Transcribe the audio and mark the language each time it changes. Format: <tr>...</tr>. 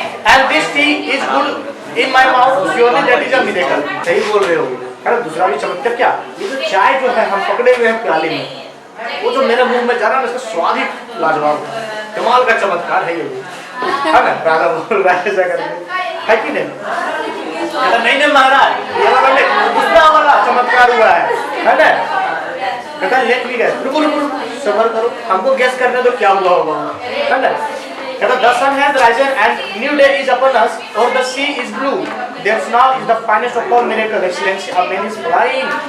<en>And this tea is good in my mouth, surely that is a miracle।</en> <hi>सही बोल रहे हो, है ना। दूसरा भी चमत्कार क्या? ये जो चाय जो है हम पकड़े हुए हैं प्याले में, वो जो मेरे मुंह में जा रहा है, इसका स्वाद ही लाजवाब है, कमाल का चमत्कार है ये, है ना। राजा बोल रहा है ऐसा करके, है कि नहीं? नहीं नहीं महाराज, ये वाला दूसरा वाला चमत्कार हुआ है ना। कहता</hi> <en>let me guess,</en> <hi>रुको रुको रुको, सब्र करो, हमको गेस करने दो क्या हुआ होगा, है ना?</hi> <en>कहता the sun has risen and new day is upon us, or the sea is blue. There's now is the finest of all miracle, excellency, a man is flying.</en>